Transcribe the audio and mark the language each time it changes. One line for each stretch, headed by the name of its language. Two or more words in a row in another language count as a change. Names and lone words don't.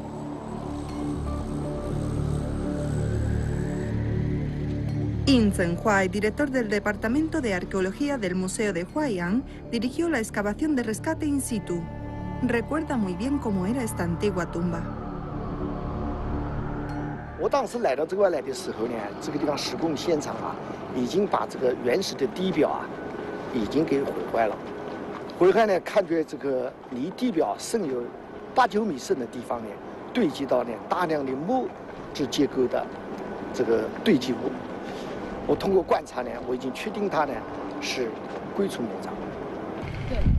Spanish: Yin Zhenhuai, director del Departamento de Arqueología del Museo de Huaiyang, dirigió la excavación de rescate in situ. Recuerda muy bien cómo era esta antigua tumba.
Chinese: 我当时来到这块来的时候呢，这个地方施工现场啊，已经把这个原始的地表啊，已经给毁坏了。毁坏呢，看出这个离地表深有8、9米深的地方呢，堆积到呢大量的木质结构的这个堆积物。我通过观察呢，我已经确定它呢是龟出墓葬。对。